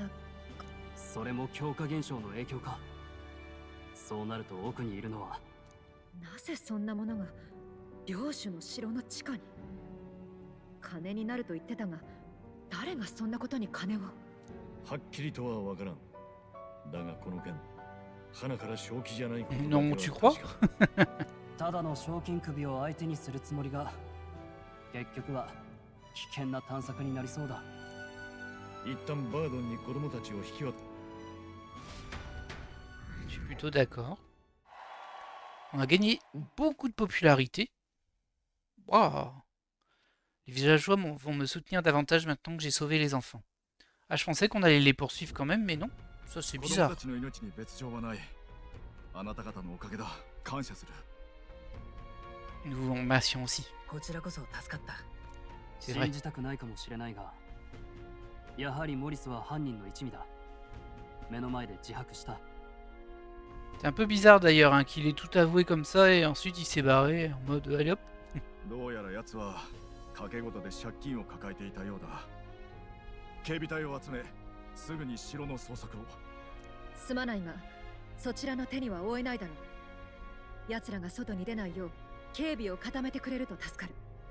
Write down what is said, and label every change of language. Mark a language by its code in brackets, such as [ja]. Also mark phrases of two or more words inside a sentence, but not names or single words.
[ja] それも強化現象の影響か。そうなると奥にいるのは。なぜそんなものが領主の城の地下に。金になると言ってたが誰がそんなことに金を。はっきりとはわからん。だがこの件花から正気じゃないことだけは [fr] Non, tu crois? [ja] 確か。ただの賞金首を相手にするつもりが結局は危険な探索になりそうだ。一旦バードンに子供たちを引き渡。 [fr] Je suis plutôt d'accord. On a gagné beaucoup de popularité. Waouh. Les villageois vont me soutenir davantage maintenant que j'ai sauvé les enfants. Ah, je pensais qu'on allait les poursuivre quand même, mais non. Ça, c'est [ja] 子供 [fr] bizarre. [ja] たちの命に別状はない。あなた方のおかげだ。感謝する。 [fr] Nous vous remercions aussi. [ja] こちらこそ助かった。 [fr] C'est vrai. [ja] 信じたくないかもしれないが、やはりモリスは犯人の一味だ。目の前で自白した。 [fr] C'est un peu bizarre d'ailleurs hein, qu'il ait tout avoué comme ça et ensuite il s'est barré en mode allez hop. [ja] どうやら奴は賭け事で借金を抱えていたようだ。警備隊を集め、すぐに城の捜索を。すまないがそちらの手には負えないだろう。奴らが外に出ないよう警備を固めてくれると助かる。